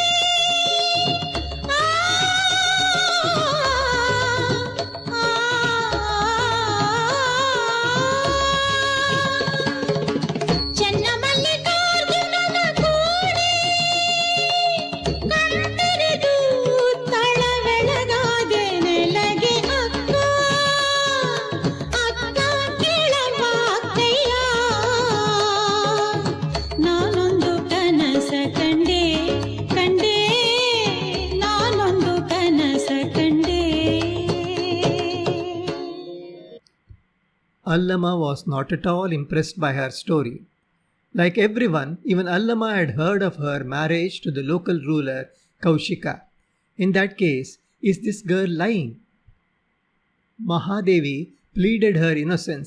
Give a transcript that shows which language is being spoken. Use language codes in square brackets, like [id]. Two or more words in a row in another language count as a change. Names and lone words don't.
[kn] ಚೆನ್ನ ಮಲ್ಲಿಕಾರ್ಜುನನ ಕೋಡಿ ಕಣ್ಣೆರೆದು ತಳವೆಳಗಾದೆ ನೆಲಗೆ ಅಕ್ಕ ಅಕ್ಕ ಕೇಳವ್ವ ಅಕ್ಕಯ್ಯ ನಾನೊಂದು ಕನಸ ಕಂಡೆ ಕಂಡೆ ನಾನೊಂದು ಕನಸ ಕಂಡೆ. [en] Allama was not at all impressed by her story. Like everyone, even Allama had heard of her marriage to the local ruler Kaushika. In that case, is this girl lying? Mahadevi pleaded her innocence.